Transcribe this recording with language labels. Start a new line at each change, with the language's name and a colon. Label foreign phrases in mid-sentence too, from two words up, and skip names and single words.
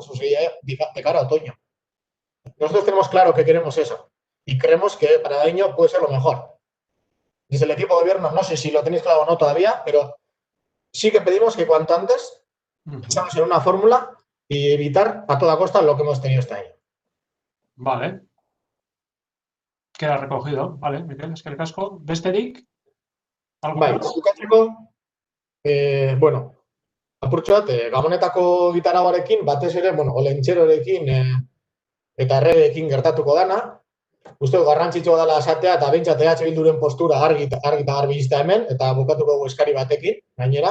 Spanish: Eso sería de cara a otoño. Nosotros tenemos claro que queremos eso y creemos que para el año puede ser lo mejor. Desde el equipo de gobierno, no sé si lo tenéis claro o no todavía, pero sí que pedimos que cuanto antes estamos en una fórmula y evitar a toda costa lo que hemos tenido este año. Vale. Queda recogido. Vale, Miquel,
Basque: eskerrik asko. Besterik? Bukatzeko, bueno, apurtxo bat, Gabonetako gitaragarekin, batez ere, olentxerorekin eta erregeekin gertatuko dana. Uste garrantzitsua dela esatea eta behintzat EH Bilduren postura argi eta garbi iztea hemen, eta bukatuko dugu eskari batekin, gainera.